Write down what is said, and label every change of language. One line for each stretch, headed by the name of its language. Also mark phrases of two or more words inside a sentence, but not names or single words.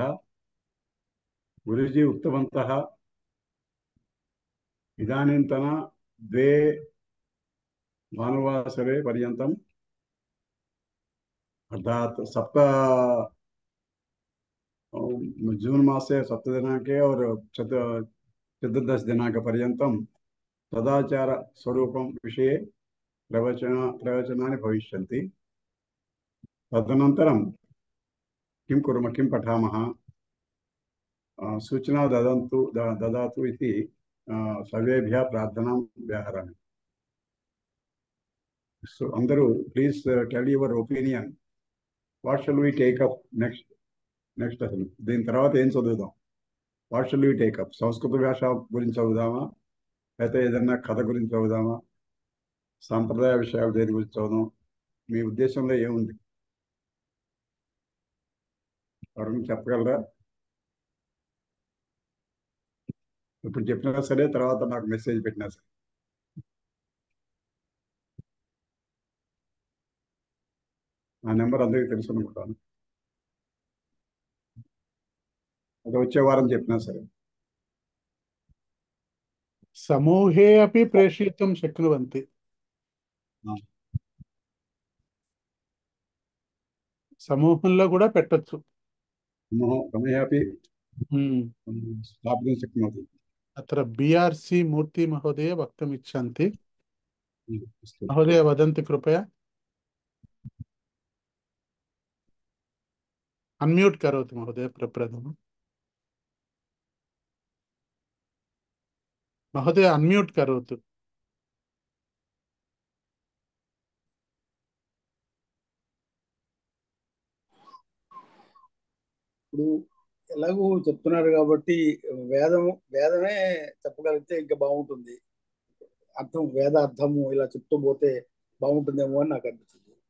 Sanskrit: गुरुजी उक्तवन्तः इदानीन्तन द्वे भानुवासरे पर्यन्तम् अर्थात् जून मासे 7 दिनाङ्के और 14 दिनाङ्कपर्यन्तं सदाचार स्वरूपं विषये प्रवचनानि भविष्यन्ति। तदनन्तरं किं कुर्मः, किं पठामः, सूचना ददातु इति सर्वेभ्यः प्रार्थनां व्याहरामि।
English: So Andaru, please tell your opinion. What shall we take up next lesson?
Telugu: దీని తర్వాత ఏం చదువుదాం?
English: What shall we take up?
Telugu: సంస్కృత భాష గురించి చదువుదామా, లేకపోతే ఏదైనా కథ గురించి చదువుదామా, సాంప్రదాయ విషయాలు దేని గురించి చదువుదాం? మీ ఉద్దేశంలో ఏముంది? ఎవరైనా చెప్పగలరా? ఇప్పుడు చెప్పినా సరే, తర్వాత నాకు మెసేజ్ పెట్టినా సరే. ఆ నెంబర్ అందరికీ తెలుసు అనుకుంటాను. అది వచ్చే వారం చెప్పినా సరే.
Sanskrit: समूहे अपि प्रेषयितुं शक्नुवन्ति।
Telugu: సమూహంలో కూడా పెట్టొచ్చు.
Sanskrit: समूहे अपि स्थापयितुं शक्नोति। अत्र BRC मूर्ति महोदय वक्तुम् इच्छन्ति। महोदय वदन्ति कृपया। अन्म्यूट् करोतु महोदय प्रप्रथमम्। महोदय अन्म्यूट् करोतु।
Telugu: ఇప్పుడు ఎలాగూ చెప్తున్నారు కాబట్టి వేదమే చెప్పగలిగితే ఇంకా బాగుంటుంది. వేద అర్థము ఇలా చెప్తూ పోతే బాగుంటుందేమో అని నాకు అనిపిస్తుంది.